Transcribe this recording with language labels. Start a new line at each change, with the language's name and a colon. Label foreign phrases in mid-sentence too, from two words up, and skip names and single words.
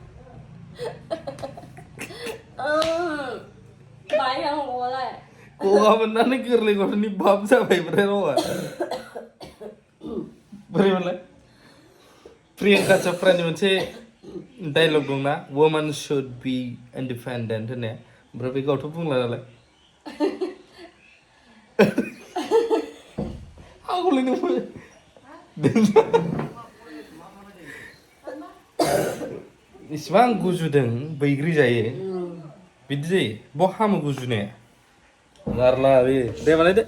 Bodo: बायहांगौलाय गगा मोननानै गोरलै गथ'नि बाप जाबाय ओमफ्राय रावा बोरैमोनलाय प्रियंका चोप्रानि मोनसे डायलग दंना
English: women should be independent
Bodo: होननाया ओमफ्राय बे गावथ' बुंला नालाय आंखौलाय नों इसिबां गुजुदों बैग्रि जायो बिदि जायो बहा हामो गुजुनाया गारला बे दे बानायदो